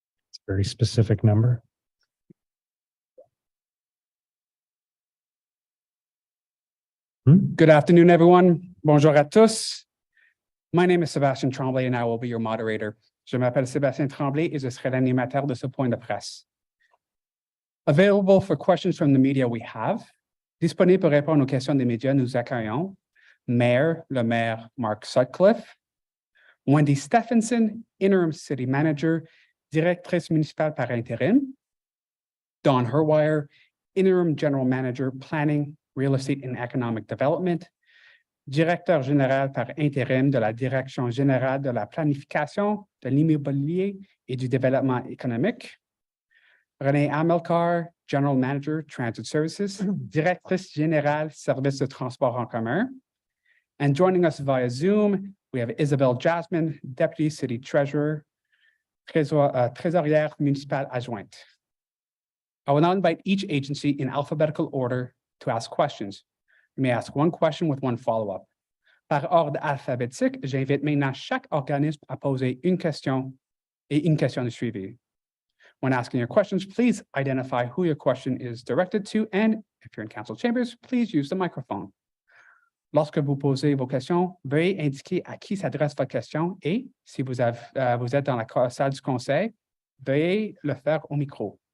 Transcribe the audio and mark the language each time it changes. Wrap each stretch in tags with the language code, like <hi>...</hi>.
<en>It's a very specific number. Good afternoon, everyone.</en> <fr>Bonjour à tous.</fr> <en>My name is Sébastien Tremblay and I will be your moderator.</en> <fr>Je m'appelle Sébastien Tremblay et je serai l'animateur de ce point de presse.</fr> <en>Available for questions from the media we have.</en> <fr>Disponible pour répondre aux questions des médias, nous accueillons le maire Mark Sutcliffe, Wendy Stephenson,</fr> <en>interim city manager,</en> <fr>directrice municipale par intérim, Don Herwire,</fr> <en>interim general manager, planning, real estate and economic development,</en> <fr>directeur général par intérim de la Direction générale de la planification, de l'immobilier et du développement économique, René Amelkar,</fr> <en>general manager, transit services,</en> <fr>directrice générale, service de transport en commun.</fr> <en>And joining us via Zoom, we have Isabelle Jasmine, deputy city treasurer,</en> <fr>trésorière municipale adjointe.</fr> <en>I will now invite each agency in alphabetical order to ask questions. You may ask one question with one follow-up.</en> <fr>Par ordre alphabétique, j'invite maintenant chaque organisme à poser une question et une question de suivi.</fr> <en>When asking your questions, please identify who your question is directed to, and if you're in council chambers, please use the microphone.</en> <fr>Lorsque vous posez vos questions, veuillez indiquer à qui s'adresse votre question et, si vous êtes dans la salle du conseil, veuillez le faire au micro.</fr>